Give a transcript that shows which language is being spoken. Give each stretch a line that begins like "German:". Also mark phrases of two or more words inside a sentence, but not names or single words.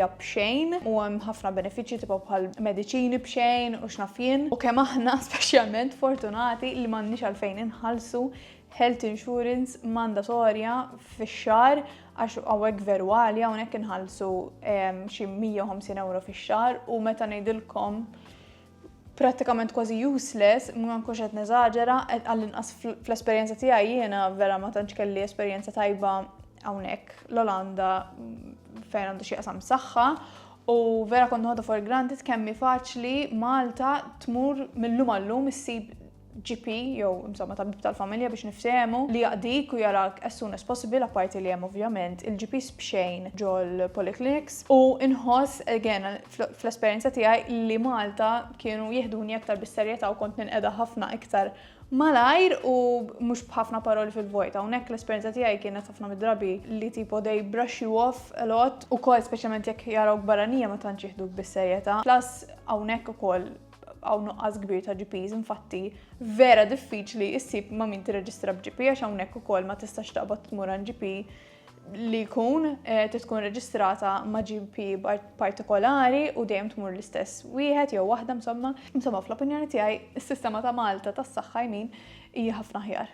Maltese: b'xejn u hemm ħafna benefiċċji tipo bħal mediċini b'xejn u x'naf jien u kemm aħna speċjalment fortunati li m'għandniex għalfejn inħallsu
English: health insurance
Maltese: mandatorja fix-xahar għax hawnhekk veru għalja hawnhekk inħallsu xi 150 euro fix-xahar u meta ngħidilkom prattikament kważi useless, ma nkunx qed neżaġera, għall-inqas fl-esperjenza tiegħi jiena vera ma tantx kelli esperjenza tajba hawnhekk l-Olanda fejn għandu xi qasam saħħa u vera kont noħodha
English: for granted
Maltese: kemm faċli Malta tmur mill-lum għall-lum issib GP jew insomma tabib tal-familja biex niftehmu li jaqdik u jarak
English: as soon as possible
Maltese: apparti li hemm ovvjament il-GPs b'xejn ġol polyclinics u inħoss again fl-esperjenza tiegħi li Malta kienu jieħduni aktar bis-serjetà u kont ninqeda ħafna iktar malajr u mhux b'ħafna paroli fil-vojt. Hawnhekk l-esperjenza tiegħi kienet ħafna mid-drabi li tipo
English: they brush you off a lot
Maltese: ukoll speċjalment jekk jarawk barranija ma tantx jieħduk bis-serjetà. Plus hawnhekk ukoll għaw nuqqas kbir ta' GPs, infatti vera diffiċli issib ma' min tirreġistra b'GP għax hawnhekk ukoll ma tistax taqbad tmur għand GP li tkun reġistrata ma' GP partikolari u dejjem tmur l-istess wieħed jew waħda insomma fl-opinjoni tiegħi is-sistema ta' Malta tas-saħħa hija ħafna ħjar.